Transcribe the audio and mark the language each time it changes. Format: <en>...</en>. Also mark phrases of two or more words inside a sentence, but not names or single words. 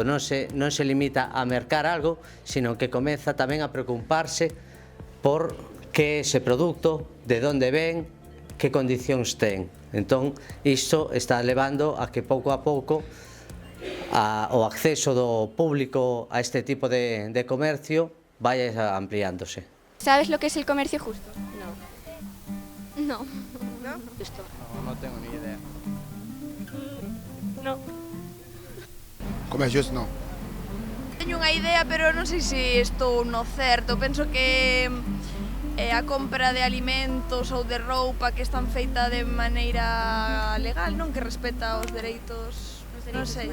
<gl>Non se limita a mercar algo, sino que comeza tamén a preocuparse por que ese produto, de onde ven, que condicións ten. Entón, isto está levando a que pouco a pouco o acceso do público a este tipo de comercio vaya ampliándose.</gl> <es>¿Sabes lo que es el comercio justo? No. No. No tengo ni idea. No.</es> <gl>Comercio xusto non. Teño unha idea, pero non sei se estou no certo. Penso que a compra de alimentos ou de roupa que están feita de maneira legal, non, que respeta os dereitos, non sei.</gl>